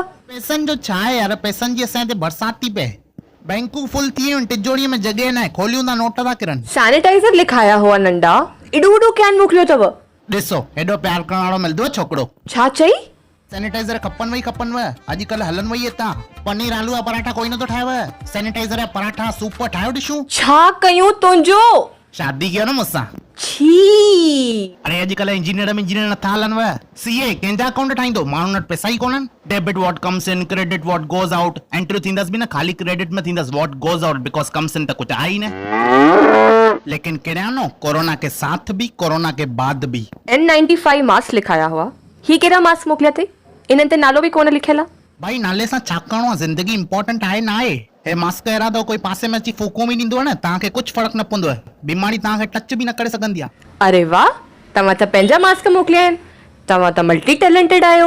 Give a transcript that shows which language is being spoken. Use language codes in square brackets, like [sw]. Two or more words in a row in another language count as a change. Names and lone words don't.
[sd] पैसनि जो छा आहे यार, पैसनि जी असांजे बरसाति थी पए, बैंकूं फुल थी वियूं, तिजोरीअ में जॻह न आहे, खोलियूं था नोट था किरनि। सैनिटाइजर लिखाया हुआ नंढा, एॾो कैन मोकिलियो अथव। ॾिसो हेॾो प्यार करण वारो मिलंदो छोकिरो। छा चई? सैनिटाइजर खपनि अॼुकल्ह हलनि वई हितां। पनीर आलू जा पराठा कोई नथो ठाहेव, सैनिटाइजर जा पराठा सूप ठाहियो ॾिसूं। छा कयूं तुंहिंजो? शादी कयो न मूंसां। छी। अरे अॼुकल्ह इंजीनियर नथा हलनि, सीए कंहिंजा अकाउंट ठाहींदो, माण्हुनि वटि पैसा ई कोन्हनि। [en] Debit what comes in, credit what goes out. [sd] एंट्री थींदसि बि न खाली क्रेडिट में थींदसि, [en] what goes out because comes in [sd] त कुछ आहे ही न। [ur] لیکن کریانو کرونا کے ساتھ بھی کرونا کے بعد بھی. [sd] N95 मास्क लिखाया हुआ, ही कहिड़ा मास्क मोकिलिया अथई? इन्हनि ते नालो बि कोन लिखियल आहे। भाई नाले सां छा करणो आहे, ज़िंदगी इंपॉर्टेंट आहे ना आहे? हे मास्क अहिड़ा अथव, कोई पासे में अची फूको बि ॾींदो न, तव्हांखे कुझु फ़र्क़ु न पवंदो, बीमारी तव्हांखे टच बि न करे सघंदी आहे। अरे वाह, तव्हां त पंहिंजा मास्क मोकिलिया आहिनि, तव्हां त [en] multi talented [sd] आहियो।